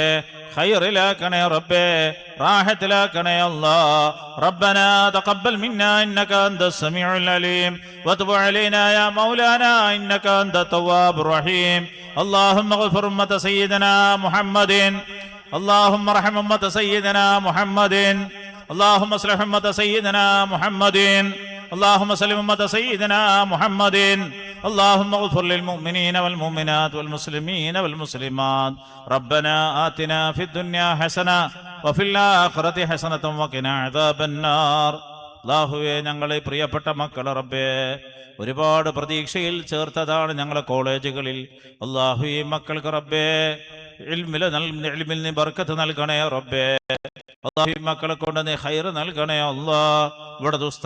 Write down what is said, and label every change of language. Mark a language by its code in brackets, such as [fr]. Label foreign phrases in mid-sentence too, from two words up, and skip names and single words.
[ml] ഖൈറിലാക്കണേ റബ്ബേ, റാഹത്തിലാക്കണേ അല്ലാ. [ar] ربنا تقبل منا إنك أنت السميع العليم وتب علينا يا مولانا إنك أنت التواب الرحيم. اللهم اغفر أمة سيدنا محمد. اللهم ارحم أمة سيدنا محمد. اللهم اصلح أمة سيدنا محمد. اللهم سلم أمة سيدنا محمد. اللهم اغفر للمؤمنين والمؤمنات والمسلمين والمسلمات. ربنا آتنا في الدنيا حسنة وفي الآخرة حسنة وقنا عذاب النار. [ml] അല്ലാഹുവേ ഞങ്ങളെ പ്രിയപ്പെട്ട മക്കളെ റബ്ബേ ഒരുപാട് പ്രതീക്ഷയിൽ ചേർത്തതാണ് ഞങ്ങളെ കോളേജുകളിൽ. അല്ലാഹു ഈ മക്കൾക്ക് റബ്ബേ ഇൽമിൽ നീ ബർക്കത്ത് നൽകണേ റബ്ബേ. അല്ലാഹു ഈ മക്കളെ കൊണ്ട് നീ ഖൈർ നൽകണേ അല്ലാ.